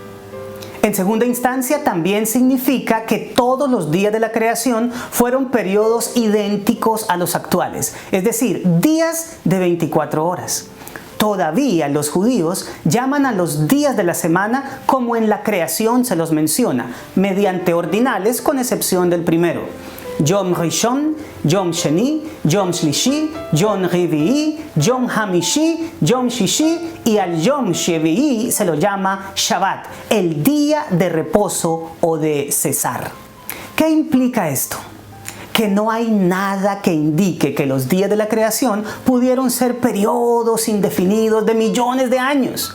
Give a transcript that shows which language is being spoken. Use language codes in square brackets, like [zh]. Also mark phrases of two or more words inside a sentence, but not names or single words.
[es] En segunda instancia, también significa que todos los días de la creación fueron periodos idénticos a los actuales, es decir, días de 24 horas. Todavía los judíos llaman a los días de la semana como en la creación se los menciona, mediante ordinales con excepción del primero. [he] יום ראשון, יום שני, יום שלישי, יום רביעי, יום חמישי, יום שישי [es] y al [he] יום שביעי [es] se lo llama Shabbat, el día de reposo o de cesar. ¿Qué implica esto? Que no hay nada que indique que los días de la creación pudieron ser periodos indefinidos de millones de años.